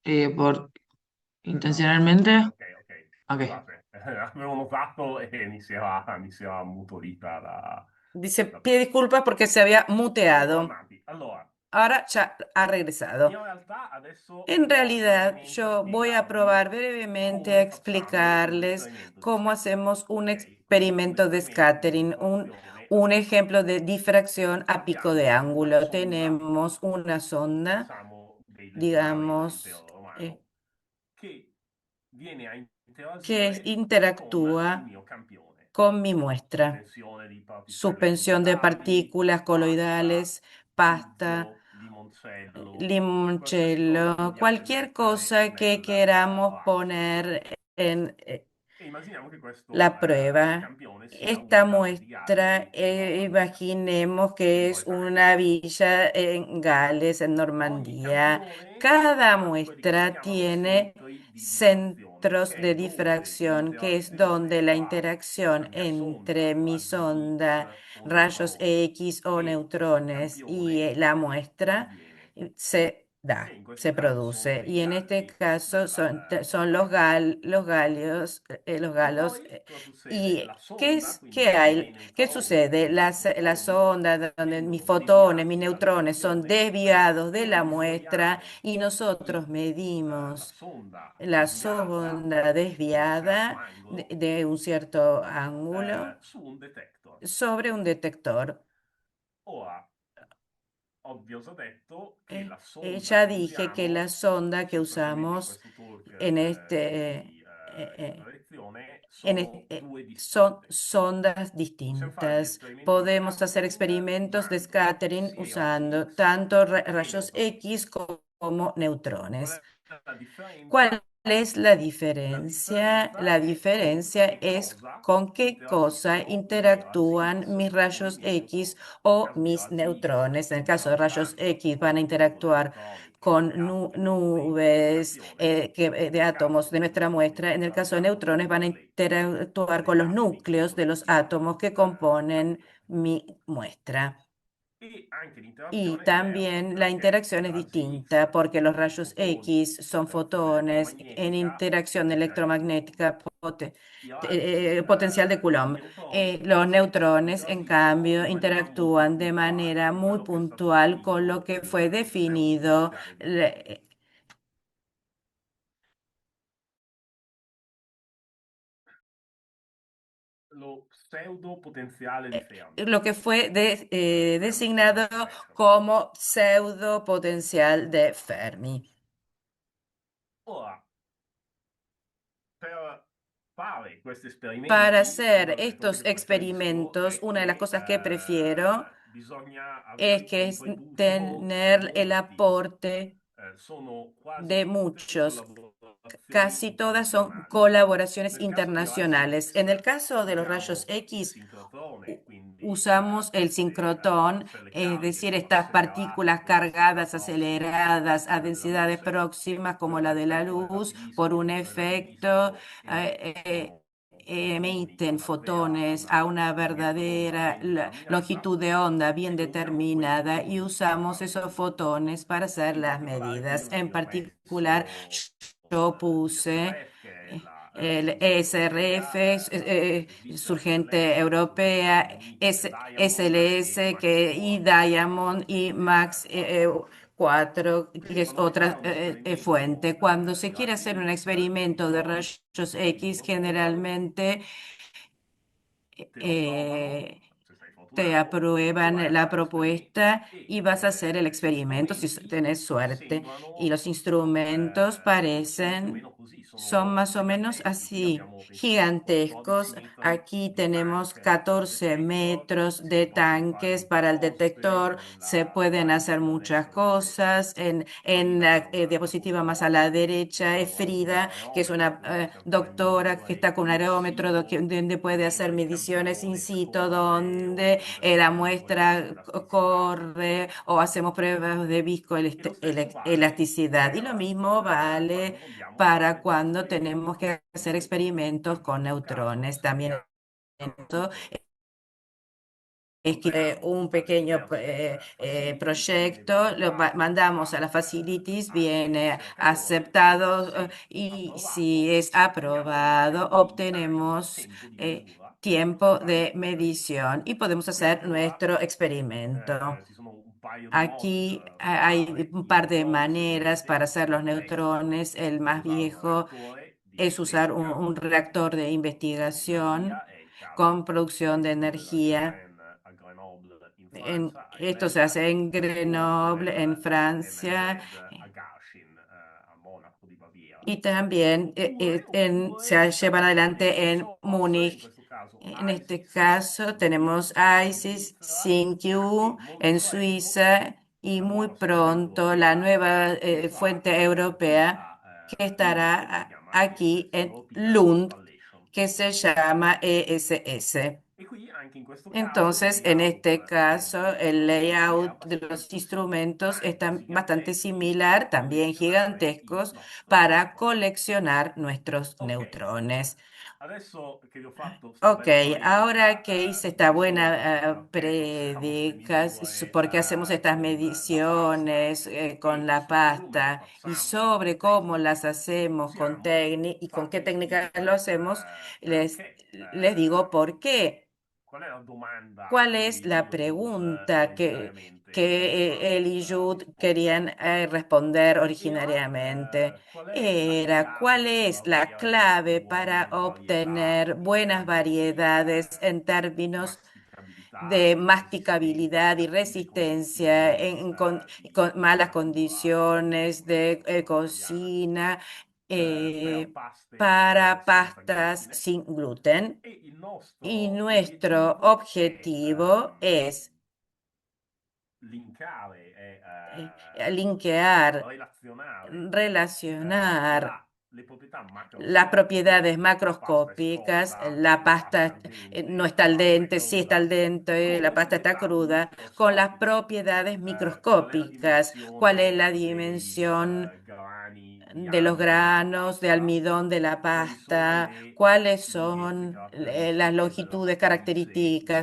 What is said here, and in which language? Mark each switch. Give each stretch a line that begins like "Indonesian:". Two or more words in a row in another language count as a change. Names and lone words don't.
Spanish: No, no, ok, intencionalmente. ok, ok. Ok.
Italian: Scusate, avevo notato e mi si era ammutolita
Spanish: Dice, la pide persona. disculpas porque se había
Italian: Andiamo
Spanish: muteado.
Italian: avanti. Allora,
Spanish: Ahora ya ha regresado.
Italian: in realtà adesso
Spanish: En
Italian: proverò
Spanish: realidad,
Italian: brevemente a
Spanish: yo voy a probar
Italian: spiegarvi
Spanish: brevemente a
Italian: come facciamo un
Spanish: explicarles
Italian: esperimento di
Spanish: cómo
Italian: scattering.
Spanish: hacemos un
Italian: Ok? Quindi un
Spanish: experimento de
Italian: esperimento di
Spanish: scattering,
Italian: difrazione a
Spanish: un
Italian: picco di
Spanish: ejemplo de
Italian: angolo.
Spanish: difracción a pico de
Italian: Abbiamo una
Spanish: ángulo.
Italian: sonda,
Spanish: Tenemos una sonda,
Italian: facciamo dei legionari da
Spanish: digamos,
Italian: impero romano, che viene a
Spanish: que
Italian: interagire con il
Spanish: interactúa
Italian: mio campione.
Spanish: con mi muestra.
Italian: Suspensione di particelle
Spanish: Suspensión de
Italian: colloidali,
Spanish: partículas
Italian: pasta,
Spanish: coloidales, pasta,
Italian: uso, limoncello, qualsiasi cosa
Spanish: limoncello,
Italian: vogliate
Spanish: cualquier
Italian: mettere
Spanish: cosa que
Italian: nel
Spanish: queramos
Italian: vaso.
Spanish: poner en
Italian: E immaginiamo che questo
Spanish: la prueba.
Italian: campione sia un
Spanish: Esta
Italian: villaggio di
Spanish: muestra,
Italian: Galli in Normandia,
Spanish: imaginemos
Italian: in
Spanish: que es una
Italian: Bretagna.
Spanish: villa en Gales, en
Italian: Ogni
Spanish: Normandía.
Italian: campione
Spanish: Cada
Italian: ha quelli che si
Spanish: muestra
Italian: chiamano
Spanish: tiene
Italian: centri di difrazione,
Spanish: centros
Italian: che è
Spanish: de
Italian: dove
Spanish: difracción, que es
Italian: l'interazione
Spanish: donde la
Italian: fra la
Spanish: interacción
Italian: mia
Spanish: entre
Italian: sonda
Spanish: mi
Italian: raggi X
Spanish: sonda,
Italian: o
Spanish: rayos
Italian: neutroni
Spanish: X o
Italian: e il
Spanish: neutrones y
Italian: campione
Spanish: la muestra
Italian: avviene.
Spanish: se
Italian: E
Spanish: da,
Italian: in questo
Spanish: se
Italian: caso sono
Spanish: produce.
Italian: dei
Spanish: Y en este
Italian: galli
Spanish: caso
Italian: della
Spanish: son los,
Italian: Bretagna.
Spanish: los galios, los
Italian: E
Spanish: galos.
Italian: poi cosa succede?
Spanish: ¿Y
Italian: La sonda,
Spanish: qué
Italian: quindi i miei
Spanish: hay? ¿Qué
Italian: neutroni e
Spanish: sucede?
Italian: i miei
Spanish: La
Italian: fotoni,
Spanish: sonda donde mis
Italian: vengono
Spanish: fotones, mis
Italian: deviati dal
Spanish: neutrones son
Italian: campione
Spanish: desviados
Italian: e
Spanish: de la muestra
Italian: misuriamo
Spanish: y nosotros
Italian: la
Spanish: medimos
Italian: sonda
Spanish: la
Italian: desviata
Spanish: sonda
Italian: di un certo
Spanish: desviada
Italian: angolo
Spanish: de un cierto ángulo
Italian: su un detector.
Spanish: sobre un detector.
Italian: Ora, vi ho già detto che la sonda
Spanish: Ya
Italian: che
Spanish: dije que la
Italian: usiamo,
Spanish: sonda que
Italian: sostanzialmente in
Spanish: usamos
Italian: questo talk
Spanish: en
Italian: di lezione, sono due
Spanish: son
Italian: distinte.
Spanish: sondas
Italian: Possiamo fare degli
Spanish: distintas.
Italian: esperimenti di
Spanish: Podemos hacer
Italian: scattering
Spanish: experimentos de
Italian: usando
Spanish: scattering
Italian: sia i raggi
Spanish: usando
Italian: X
Spanish: tanto
Italian: che i
Spanish: rayos
Italian: neutroni.
Spanish: X como
Italian: Qual
Spanish: neutrones.
Italian: è la differenza
Spanish: ¿Cuál es la
Italian: La
Spanish: diferencia?
Italian: differenza
Spanish: La
Italian: è con
Spanish: diferencia
Italian: che
Spanish: es
Italian: cosa
Spanish: con qué cosa
Italian: interagiscono i raggi
Spanish: interactúan
Italian: X
Spanish: mis
Italian: o
Spanish: rayos
Italian: movimento.
Spanish: X
Italian: Nel
Spanish: o
Italian: caso dei
Spanish: mis
Italian: raggi X,
Spanish: neutrones. En el
Italian: i
Spanish: caso de
Italian: raggi
Spanish: rayos
Italian: X
Spanish: X van a
Italian: con gruppo di
Spanish: interactuar
Italian: elettroni che
Spanish: con
Italian: reagiscono con le
Spanish: nubes
Italian: interferonciazioni.
Spanish: de
Italian: Nel
Spanish: átomos
Italian: caso
Spanish: de
Italian: dei
Spanish: nuestra
Italian: neutroni
Spanish: muestra. En el caso de neutrones van a
Italian: interagiscono con
Spanish: interactuar
Italian: degli
Spanish: con los
Italian: atomi che
Spanish: núcleos
Italian: sono
Spanish: de los
Italian: vicino
Spanish: átomos que
Italian: al
Spanish: componen
Italian: cateno.
Spanish: mi muestra.
Italian: E anche
Spanish: Y
Italian: l'interazione è diversa
Spanish: también la
Italian: perché
Spanish: interacción
Italian: i
Spanish: es
Italian: raggi X
Spanish: distinta porque los
Italian: sono
Spanish: rayos
Italian: fotoni
Spanish: X
Italian: in
Spanish: son
Italian: interazione
Spanish: fotones en
Italian: elettromagnetica
Spanish: interacción
Italian: che interagiscono
Spanish: electromagnética
Italian: i raggi,
Spanish: potencial de
Italian: i
Spanish: Coulomb.
Italian: neutroni
Spanish: Los
Italian: invece
Spanish: neutrones, en
Italian: interagiscono
Spanish: cambio,
Italian: in maniera molto
Spanish: interactúan de
Italian: puntuale
Spanish: manera
Italian: con
Spanish: muy
Italian: quello che è stato
Spanish: puntual con lo
Italian: definito
Spanish: que fue
Italian: il pseudo
Spanish: definido
Italian: potenziale di Fermi. Lo pseudo potenziale di Fermi.
Spanish: lo que fue
Italian: Fermi sono
Spanish: designado
Italian: gli elettroni.
Spanish: como pseudo potencial de Fermi.
Italian: Ora, per fare questi
Spanish: Para
Italian: esperimenti,
Spanish: hacer
Italian: una delle cose
Spanish: estos
Italian: che preferisco
Spanish: experimentos,
Italian: è
Spanish: una de las
Italian: che
Spanish: cosas que prefiero
Italian: bisogna avere
Spanish: es
Italian: il
Spanish: que es
Italian: contributo di
Spanish: tener el
Italian: molti.
Spanish: aporte
Italian: Sono quasi
Spanish: de
Italian: tutte
Spanish: muchos.
Italian: collaborazioni
Spanish: Casi todas son
Italian: internazionali.
Spanish: colaboraciones
Italian: Nel caso dei raggi
Spanish: internacionales.
Italian: X
Spanish: En el caso de los rayos
Italian: usiamo il
Spanish: X,
Italian: sincrotrone, quindi
Spanish: usamos el
Italian: queste,
Spanish: sincrotrón,
Italian: quelle
Spanish: es
Italian: cariche
Spanish: decir,
Italian: sono
Spanish: estas
Italian: accelerate
Spanish: partículas
Italian: con densità
Spanish: cargadas,
Italian: prossime
Spanish: aceleradas
Italian: a
Spanish: a
Italian: quelle della
Spanish: densidades
Italian: luce,
Spanish: próximas como
Italian: per un
Spanish: la de la
Italian: effetto
Spanish: luz, por un
Italian: relativistico,
Spanish: efecto,
Italian: relativistico eh, eh, emettono fotoni
Spanish: emiten
Italian: con
Spanish: fotones a una
Italian: emettono onda
Spanish: verdadera
Italian: ben determinata
Spanish: longitud de onda bien
Italian: e usiamo quei
Spanish: determinada y
Italian: fotoni
Spanish: usamos
Italian: per
Spanish: esos
Italian: medirli.
Spanish: fotones para hacer
Italian: In
Spanish: las
Italian: particolare qui
Spanish: medidas.
Italian: io
Spanish: En
Italian: vi ho
Spanish: particular,
Italian: messo
Spanish: yo
Italian: gli
Spanish: puse
Italian: SRF, che è la
Spanish: el
Italian: risoluzione
Spanish: ESRF,
Italian: europea, la Swiss
Spanish: surgente
Italian: SLS, che sono i
Spanish: europea,
Italian: Mini Diamond e
Spanish: SLS,
Italian: Max
Spanish: que y
Italian: 4,
Spanish: Diamond y Max 4. 4,
Italian: Quindi
Spanish: que es
Italian: quando si fa
Spanish: otra
Italian: un esperimento
Spanish: fuente. Cuando se
Italian: di
Spanish: quiere
Italian: raggi
Spanish: hacer un
Italian: X, di
Spanish: experimento de
Italian: solito
Spanish: rayos
Italian: i
Spanish: X,
Italian: laboratori
Spanish: generalmente
Italian: te lo approvano, eh, se sei
Spanish: te
Italian: fortunato, e vai
Spanish: aprueban
Italian: a
Spanish: la
Italian: fare l'esperimento.
Spanish: propuesta y
Italian: E
Spanish: vas a hacer el
Italian: questi
Spanish: experimento si
Italian: strumenti
Spanish: tenés suerte. Y
Italian: sembrano
Spanish: los instrumentos
Italian: sono più o meno
Spanish: parecen,
Italian: così,
Spanish: son
Italian: sono
Spanish: más o menos
Italian: giganteschi. Qui
Spanish: así,
Italian: abbiamo, penso, 14
Spanish: gigantescos.
Italian: metri
Spanish: Aquí
Italian: di
Spanish: tenemos
Italian: tank
Spanish: 14
Italian: detector,
Spanish: metros
Italian: si
Spanish: de
Italian: possono fare
Spanish: tanques
Italian: molte
Spanish: para el
Italian: cose
Spanish: detector. Se
Italian: nella
Spanish: pueden
Italian: slide
Spanish: hacer
Italian: più a
Spanish: muchas
Italian: destra vedete
Spanish: cosas. En la
Italian: Frida, una
Spanish: diapositiva más a la
Italian: postdoc che
Spanish: derecha
Italian: sta
Spanish: es
Italian: lavorando con un
Spanish: Frida, que es
Italian: aerometro,
Spanish: una
Italian: quindi possiamo fare
Spanish: doctora que está
Italian: misure
Spanish: con un
Italian: in
Spanish: aerómetro
Italian: situ
Spanish: donde puede hacer
Italian: mentre il
Spanish: mediciones in
Italian: campione
Spanish: situ,
Italian: scorre o
Spanish: donde
Italian: mentre si
Spanish: la
Italian: fa misure di
Spanish: muestra
Italian: viscoelasticità.
Spanish: corre o hacemos pruebas de
Italian: E lo stesso vale
Spanish: viscoelasticidad. Y lo mismo vale
Italian: quando vogliamo
Spanish: para
Italian: fare degli
Spanish: cuando
Italian: esperimenti
Spanish: tenemos que
Italian: con
Spanish: hacer
Italian: neutroni.
Spanish: experimentos
Italian: Anche in
Spanish: con
Italian: questo caso
Spanish: neutrones. También
Italian: studiamo
Spanish: esto
Italian: appunto
Spanish: escribe un
Italian: alle
Spanish: pequeño
Italian: diverse facilities, viene
Spanish: proyecto, mandamos a las
Italian: valutato
Spanish: facilities,
Italian: a
Spanish: viene
Italian: ricercatori e
Spanish: aceptado
Italian: se
Spanish: y si
Italian: approvato
Spanish: es
Italian: otteniamo dei
Spanish: aprobado,
Italian: tempi di time,
Spanish: obtenemos
Italian: tempo di misura, per
Spanish: tiempo
Italian: fare i
Spanish: de
Italian: nostri esperimenti.
Spanish: medición y podemos
Italian: Qui
Spanish: hacer
Italian: anche qua
Spanish: nuestro experimento.
Italian: ci sono un paio di modi
Spanish: Aquí
Italian: per
Spanish: hay
Italian: fare
Spanish: un
Italian: i
Spanish: par de
Italian: neutroni,
Spanish: maneras para
Italian: sicuramente
Spanish: hacer
Italian: il
Spanish: los
Italian: più vecchio
Spanish: neutrones. El
Italian: è
Spanish: más
Italian: usare un
Spanish: viejo
Italian: reattore di
Spanish: es usar
Italian: elettrica
Spanish: un reactor de
Italian: produzione di energia,
Spanish: investigación
Italian: è il
Spanish: con
Italian: caso
Spanish: producción de
Italian: tipico
Spanish: energía.
Italian: dell'Hydrogène a Grenoble in Francia, a
Spanish: Esto se
Italian: Emel,
Spanish: hace en
Italian: o
Spanish: Grenoble, en Francia,
Italian: dell'MZ a Garching, a Monaco di Baviera.
Spanish: y también se
Italian: Oppure per
Spanish: llevan
Italian: neutroni open
Spanish: adelante en
Italian: source, in
Spanish: Múnich.
Italian: questo caso
Spanish: En este
Italian: ISIS,
Spanish: caso
Italian: SynQ
Spanish: tenemos
Italian: in
Spanish: ISIS,
Italian: Svizzera, e
Spanish: SynQ
Italian: molto
Spanish: en
Italian: presto
Spanish: Suiza y
Italian: la
Spanish: muy
Italian: nuova società
Spanish: pronto la
Italian: europea
Spanish: nueva
Italian: userà
Spanish: fuente
Italian: qui
Spanish: europea que
Italian: a
Spanish: estará
Italian: Lund, si chiama
Spanish: aquí
Italian: ESS,
Spanish: en
Italian: European
Spanish: Lund,
Italian: Spallation.
Spanish: que se llama ESS.
Italian: E qui anche in questo caso il
Spanish: Entonces, en este
Italian: layout
Spanish: caso,
Italian: degli
Spanish: el
Italian: strumenti è
Spanish: layout de los
Italian: abbastanza simile,
Spanish: instrumentos
Italian: tanto
Spanish: está bastante
Italian: giganteschi
Spanish: similar,
Italian: da
Spanish: también
Italian: collezionare i
Spanish: gigantescos,
Italian: nostri
Spanish: para
Italian: neutroni.
Spanish: coleccionar nuestros
Italian: Ok,
Spanish: neutrones.
Italian: adesso che vi ho fatto sta
Spanish: Ok,
Italian: bella
Spanish: ahora
Italian: predica
Spanish: que hice esta
Italian: di
Spanish: buena
Italian: perché facciamo queste
Spanish: prédica,
Italian: misure
Spanish: porque hacemos estas
Italian: con la pasta
Spanish: mediciones con
Italian: e
Spanish: la
Italian: su come lo
Spanish: pasta y
Italian: facciamo con le
Spanish: sobre cómo las
Italian: tecniche,
Spanish: hacemos con
Italian: usiamo
Spanish: y con qué
Italian: fatti
Spanish: técnicas lo
Italian: esplicito
Spanish: hacemos,
Italian: perché,
Spanish: les digo por qué.
Italian: qual è la domanda
Spanish: ¿Cuál
Italian: che
Spanish: es
Italian: Eli
Spanish: la
Italian: Jude
Spanish: pregunta
Italian: originariamente
Spanish: que
Italian: voleva
Spanish: él y Jude querían
Italian: rispondere?
Spanish: responder
Italian: Era
Spanish: originariamente?
Italian: qual è la
Spanish: Era, ¿cuál
Italian: chiave per
Spanish: es la
Italian: avere
Spanish: clave para
Italian: buone varietà
Spanish: obtener
Italian: in
Spanish: buenas
Italian: termini di
Spanish: variedades en términos
Italian: masticabilità
Spanish: de
Italian: e resistenza a
Spanish: masticabilidad y
Italian: cattive
Spanish: resistencia
Italian: condizioni
Spanish: con
Italian: di
Spanish: malas
Italian: cottura o di
Spanish: condiciones de
Italian: cottura quotidiana,
Spanish: cocina,
Italian: per eh, paste
Spanish: para
Italian: senza
Spanish: pastas
Italian: glutine?
Spanish: sin gluten?
Italian: E il
Spanish: Y
Italian: nostro
Spanish: nuestro
Italian: obiettivo è
Spanish: objetivo es
Italian: linkare
Spanish: linkear,
Italian: relazionare
Spanish: relacionar
Italian: le proprietà
Spanish: las propiedades
Italian: macroscopiche della pasta
Spanish: macroscópicas,
Italian: escotta,
Spanish: la
Italian: la pasta
Spanish: pasta
Italian: al
Spanish: no
Italian: dente,
Spanish: está al
Italian: la pasta è
Spanish: dente, sí está al
Italian: cruda,
Spanish: dente, la
Italian: con
Spanish: pasta
Italian: le
Spanish: está
Italian: dati
Spanish: cruda, con las
Italian: microscopiche,
Spanish: propiedades
Italian: qual è la
Spanish: microscópicas, cuál es
Italian: dimensione
Spanish: la
Italian: dei
Spanish: dimensión
Italian: grani di
Spanish: de los
Italian: amido della
Spanish: granos de
Italian: pasta,
Spanish: almidón de la
Italian: quali sono
Spanish: pasta,
Italian: le
Spanish: cuáles
Italian: lunghezze
Spanish: son las
Italian: caratteristiche della
Spanish: longitudes
Italian: matrice di